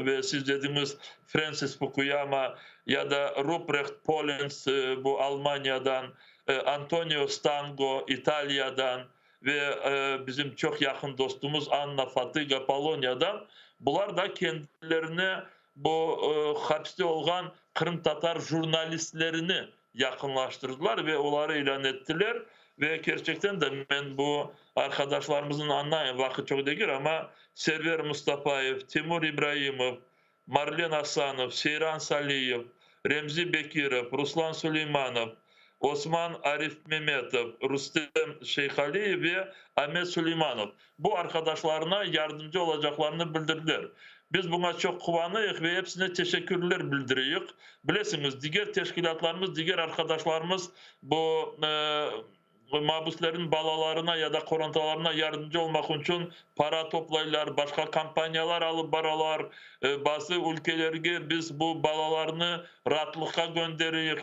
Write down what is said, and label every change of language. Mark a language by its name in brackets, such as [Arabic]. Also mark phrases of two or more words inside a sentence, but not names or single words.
[Crimean Tatar] ve siz dediğimiz Francis Fukuyama ya da Ruprecht Polenz bu Almanya'dan, Antonio Stango İtalya'dan ve bizim çok yakın dostumuz Anna Fatiga Polonya'dan bunlar da kendilerine bu hapiste olan Kırım Tatar jurnalistlerini yakınlaştırdılar ve onları ilan ettiler. Ve gerçekten de ben bu arkadaşlarımızın anlayın vakit çok değil ama Server Mustafayev, Timur İbrahimov, Marlen Hasanov, Seyran Saliyev, Remzi Bekirov, Ruslan Süleymanov, Osman Arif Mehmetov, Rustem Şeyhaliyev ve Ahmet Süleymanov bu arkadaşlarına yardımcı olacaklarını bildirdiler. Biz buna çok kıvanıyıq ve hepsine teşekkürler bildiriyoruz. Bilesiniz diğer teşkilatlarımız, diğer arkadaşlarımız bu mahpusların balalarına ya da korantalarına yardımcı olmak için para toplayırlar, başka kampanyalar alıp baralar, bazı ülkelerge biz bu balalarını rahatlıkla gönderiyoruz.